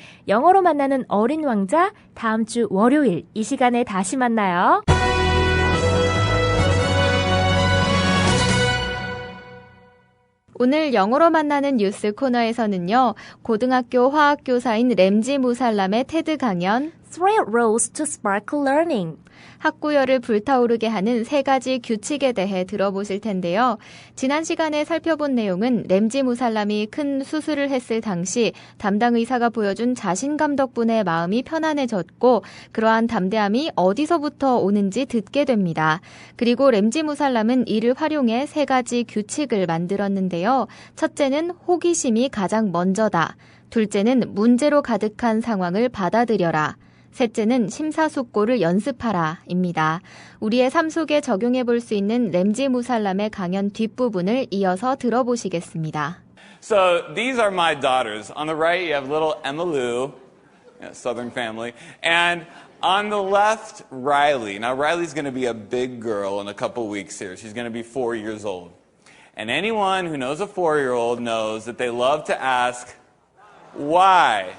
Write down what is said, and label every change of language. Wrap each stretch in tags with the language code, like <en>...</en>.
<ko>영어로 만나는 어린 왕자, 다음 주 월요일 이 시간에 다시 만나요. 오늘 영어로 만나는 뉴스 코너에서는요. 고등학교 화학교사인 램지 무살람의 테드 강연,</ko> <en>Three rules to spark learning.</en> <ko>학구열을 불타오르게 하는 3가지 규칙에 대해 들어보실 텐데요. 지난 시간에 살펴본 내용은 램지 무살람이 큰 수술을 했을 당시 담당 의사가 보여준 자신감 덕분에 마음이 편안해졌고 그러한 담대함이 어디서부터 오는지 듣게 됩니다. 그리고 램지 무살람은 이를 활용해 3가지 규칙을 만들었는데요. 첫째는 호기심이 가장 먼저다. 둘째는 문제로 가득한 상황을 받아들여라. 셋째는 심사숙고를 연습하라 입니다. 우리의 삶 속에 적용해 볼 수 있는 램지 무살람의 강연 뒷부분을 이어서 들어보시겠습니다.</ko> <en>So these are my daughters. On the right you have little Emma Lou, Southern family, and on the left Riley. Now Riley's going to be a big girl in a couple weeks here. She's going to be 4 years old. And anyone who knows a 4-year-old knows that they love to ask why.</en>